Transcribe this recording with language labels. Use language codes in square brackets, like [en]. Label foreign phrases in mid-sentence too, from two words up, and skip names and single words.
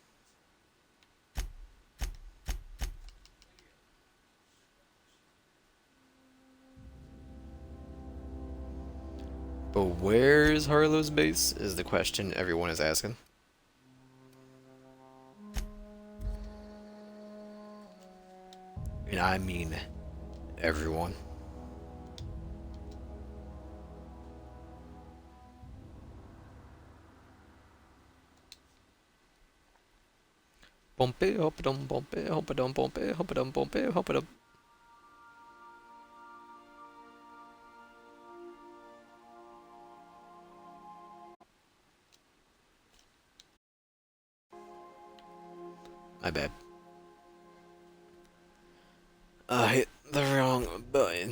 [en] But where's Harlow's base is the question everyone is asking. And I mean everyone. Bompe, hoppadum, bompe, hoppadum, bompe, hoppadum, bompe, hoppadum. My bad. I hit the wrong button.